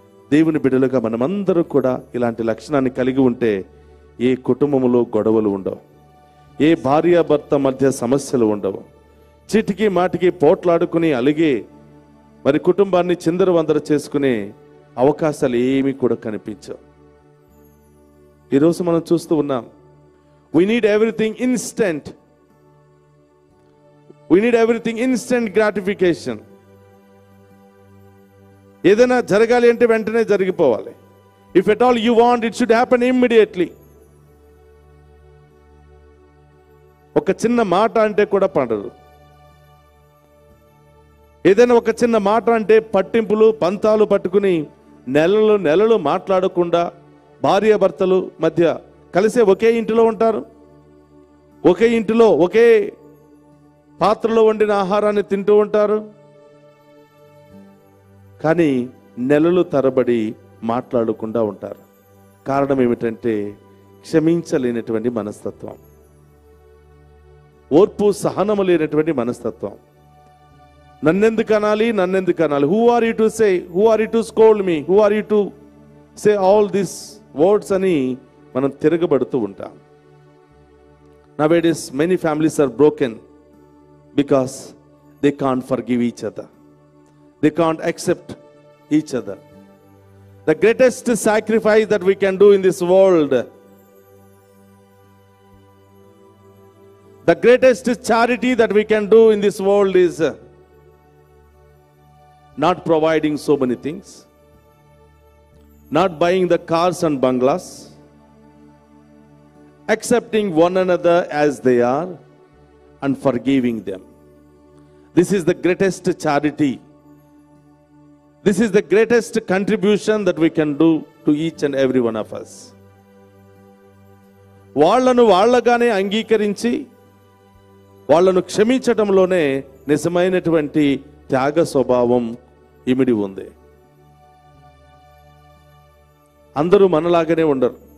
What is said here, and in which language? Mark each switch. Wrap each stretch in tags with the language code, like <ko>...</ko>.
<te>దేవుని బిడ్డలుగా మనమందరం కూడా ఇలాంటి లక్షణాన్ని కలిగి ఉంటే ఏ కుటుంబంలో గొడవలు ఉండవు, ఏ భార్యాభర్త మధ్య సమస్యలు ఉండవు, చీటికి మాటికి పోట్లాడుకుని అలిగే మరి కుటుంబాన్ని చిందరవందర చేసుకునే అవకాశాలు ఏమీ కూడా కనిపించవు. ఈరోజు మనం చూస్తూ ఉన్నాం,</te> <en>we need everything instant, we need everything instant gratification.</en> <te>ఏదైనా జరగాలి అంటే వెంటనే జరిగిపోవాలి.</te> <en>If at all you want, it should happen immediately.</en> <te>ఒక చిన్న మాట అంటే కూడా పడదు. ఏదైనా ఒక చిన్న మాట అంటే పట్టింపులు పంతాలు పట్టుకుని నెలలు నెలలు మాట్లాడకుండా భార్యాభర్తలు మధ్య కలిసే ఒకే ఇంటిలో ఉంటారు, ఒకే ఇంటిలో ఒకే పాత్రలో వండిన ఆహారాన్ని తింటూ ఉంటారు. కానీ నెలలు తరబడి మాట్లాడకుండా ఉంటారు. కారణం ఏమిటంటే క్షమించలేనటువంటి మనస్తత్వం, ఓర్పు సహనము లేనటువంటి మనస్తత్వం. నన్నెందుకు అనాలి, నన్నెందుకు అనాలి,</te> <en>who are you to say, who are you to scold me, who are you to say all this words</en> <te>అని మనం తిరగబడుతూ ఉంటాం.</te> <en>Nowadays many families are broken because they can't forgive each other, they can't accept each other. The greatest sacrifice that we can do in this world, the greatest charity that we can do in this world is not providing so many things, not buying the cars and bungalows, accepting one another as they are and forgiving them. This is the greatest charity. This is the greatest contribution that we can do to each and every one of us.</en> <te>వాళ్ళను వాళ్ళగానే అంగీకరించి వాళ్ళను క్షమించటంలోనే నిజమైనటువంటి త్యాగ స్వభావం ఇమిడి ఉంది. అందరూ మనలాగానే ఉండరు.</te>